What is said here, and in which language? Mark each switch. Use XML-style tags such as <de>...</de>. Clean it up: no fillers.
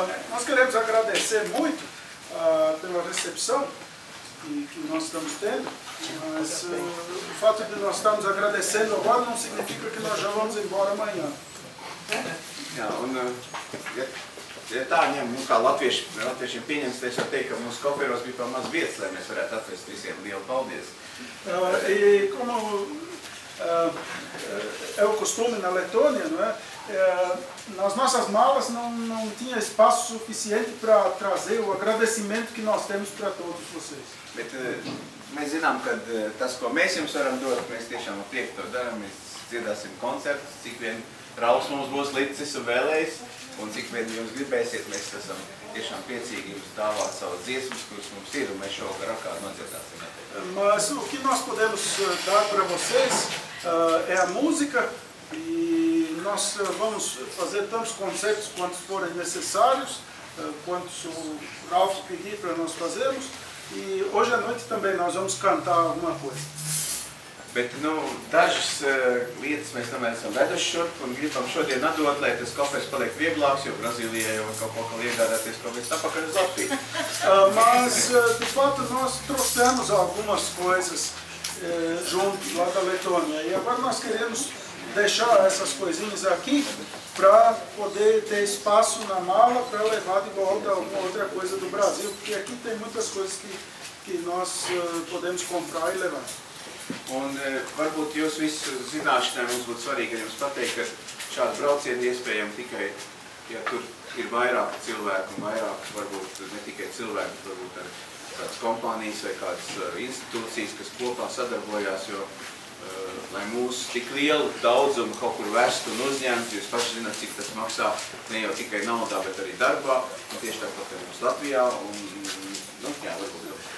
<pt>Nós queremos agradecer muito pela recepção que nós estamos tendo, mas o fato de nós estarmos agradecendo agora não significa que nós já vamos embora amanhã.</pt> <lv>Jā, un ja tā ņem, nu kā latviešiem pieņems, es varu teikt, ka mūsu koferos bija pa maz vietas, lai mēs varētu atvest visiem lielu paldies.</lv> <pt>E como é o costume na Letônia, não é? Nas nossas malas não tinha espaço suficiente para trazer o agradecimento que nós temos para todos vocês.</pt> <lv>Bet mēs zinām, ka tas, ko mēs jums varam dot, mēs tiešām ar prieku to darām, mēs dziedāsim koncertus, cik vien Rauls mums būs licis un vēlējis, un cik vien jums gribēsiet, mēs esam tiešām priecīgi jums dāvāt savu dziesmas, kuras mums ir, un mēs šovakar ar kādu nodziedāsim.</lv> <pt>Mas o que nós podemos dar para vocês é a música, e nós vamos fazer tantos concertos quantos forem necessários, quantos o Ralph pedir para nós fazermos, e hoje à noite também nós vamos cantar alguma coisa.</pt> <lv>Bet, nu, dažas lietas mēs tomēr esam veduši šurp un gribam šodien atdot, lai tas kofers paliek vieglāks, jo Brazīlijā jau kaut ko iegādāties kofers apakaļ uz Latviju.</lv> <pt>Mas, de fato, nós trouxemos algumas coisas junto lá da Letônia, e agora nós queremos deixar essas coisinhas aqui para poder ter espaço na mala para levar de volta alguma outra coisa do Brasil, porque aqui tem muitas coisas que nós podemos comprar e levar.</pt> <lv>Un varbūt jūs visu zināšanai mums būtu svarīgi jums pateikt, ka šādu braucienu iespējami tikai, ja tur ir vairāk cilvēku un vairāk, varbūt ne tikai cilvēku, varbūt ar kādas kompānijas vai kādas institūcijas, kas kopā sadarbojās, jo lai mūsu tik lielu daudzumu kaut kur vest un uzņemt, jūs paši zināt, cik tas maksā ne jau tikai naudā, bet arī darbā, un tieši tāpat kā mums Latvijā, un, nu, jā, varbūt.</lv>